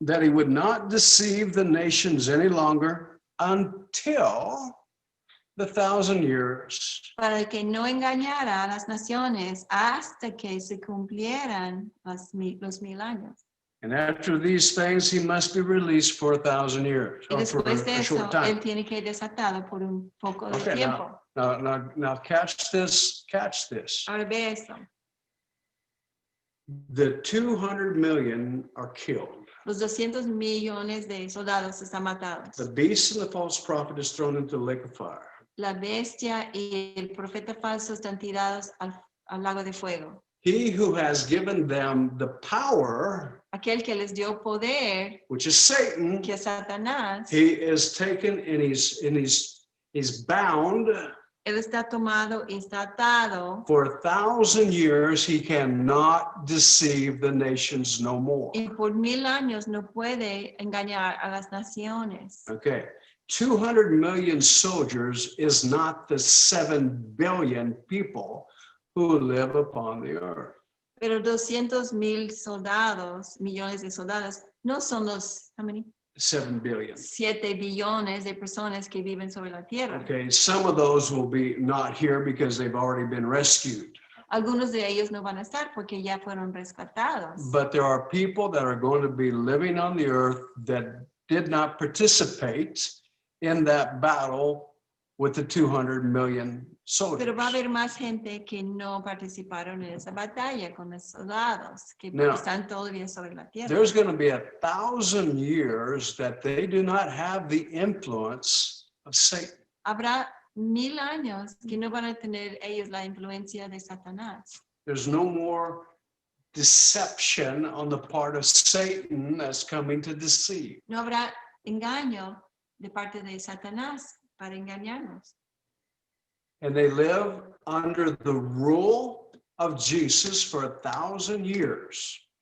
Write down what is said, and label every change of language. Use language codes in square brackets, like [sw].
[en] That he would not deceive the nations any longer until the 1,000 years. [es] para que no engañara a las naciones hasta que se cumplieran los 1000 años. [en] And after these things, he must be released for 1,000 years, [es] Y [en] or for [es] después de [en] a [es] eso, [en] short [es] él [en] time. [es] tiene que ir desatado por un poco de [en] Okay, [es] tiempo. [en] now catch this. [es] Ahora ve eso. [en] The 200 million are killed. [es] Los 200 millones de soldados están matados. [en] The beast and the false prophet is thrown into the lake of fire. [es] La bestia y el profeta falso están tirados al lago de fuego. [en] He who has given them the power, [es] Aquel que les dio poder, [en] which is Satan, [es] que es Satanás, [en] he is taken and he's bound [es] él está tomado y está atado. [en] for 1,000 years. He cannot deceive the nations no more. [es] Y por 1000 años no puede engañar a las naciones. [en] Okay, 200 million soldiers is not the 7 billion people who live upon the earth. [es] Pero 200,000 soldados, millones de soldados, no son los, [en] how many? 7 billion. [es] 7 billones de personas que viven sobre la tierra. [en] Okay, some of those will be not here because they've already been rescued. [es] Algunos de ellos no van a estar porque ya fueron rescatados. [en] But there are people that are going to be living on the earth that did not participate in that battle with the 200 million soldiers. [es] Pero va a haber más gente que no participaron en esa batalla con los soldados que [en] Now, [es] están todavía sobre la tierra. [en] There's going to be 1,000 years that they do not have the influence of Satan. [es] Habrá 1000 años que no van a tener ellos la influencia de Satanás. [en] There's no more deception on the part of Satan that's coming to deceive. [es] No habrá engaño de parte de Satanás para engañarnos. [en] And they live under the rule of Jesus for 1,000 years.